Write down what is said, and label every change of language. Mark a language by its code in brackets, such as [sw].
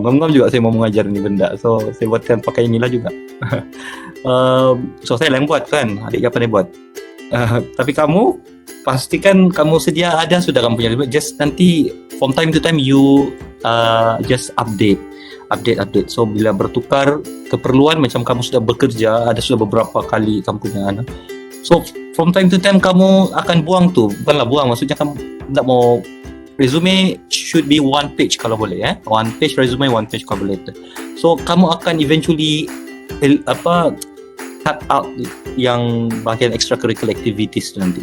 [ms] Ngam-ngam juga saya mau mengajar ni benda. So saya buatkan pakai inilah juga. So saya lah yang buat kan. Adik saya pandai buat. Tapi kamu pastikan kamu sedia ada sudah kamu punya resume. [en] Just nanti from time to time you just update. [ms] So bila bertukar keperluan macam kamu sudah bekerja, ada sudah beberapa kali kamu punya anak. So [en] from time to time [ms] kamu akan buang tu, bukanlah buang, maksudnya kamu tak mau [en] resume should be one page [ms] kalau boleh ya. [en] One page resume, one page cover letter. So kamu akan eventually cut out [ms] yang bahagian [en] extracurricular activities nanti.